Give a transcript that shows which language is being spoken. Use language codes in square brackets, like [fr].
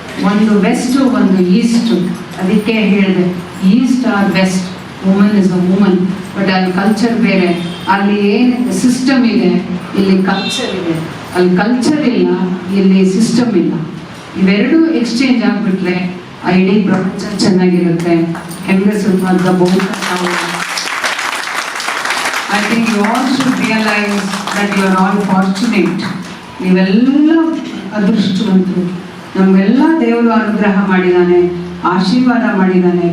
[kn] ಒಂದು ವೆಸ್ಟ್, ಒಂದು ಈಸ್ಟ್. ಅದಕ್ಕೆ ಹೇಳಿದೆ, [en] East or west, woman is a woman. [kn] But ಅಲ್ಲಿ ಕಲ್ಚರ್ ಬೇರೆ, ಅಲ್ಲಿ ಏನು ಸಿಸ್ಟಮ್ ಇದೆ, ಇಲ್ಲಿ ಕಲ್ಚರ್ ಇದೆ. ಅಲ್ಲಿ ಕಲ್ಚರ್ ಇಲ್ಲ, ಇಲ್ಲಿ ಸಿಸ್ಟಮ್ ಇಲ್ಲ. ಇವೆರಡೂ ಎಕ್ಸ್ಚೇಂಜ್ ಆಗಿಬಿಟ್ರೆ ಆ ಇಡೀ ಪ್ರಪಂಚ ಚೆನ್ನಾಗಿರುತ್ತೆ. ಹೆಂಗಸರು ಮಾತ್ರ ಬಹುತೇಕ ನಾವು [en] I think you all should realize that you are all fortunate. [kn] ನೀವೆಲ್ಲ ಅದೃಷ್ಟವಂತರು. ನಮಗೆಲ್ಲ ದೇವರು ಅನುಗ್ರಹ ಮಾಡಿದ್ದಾನೆ, ಆಶೀರ್ವಾದ ಮಾಡಿದ್ದಾನೆ.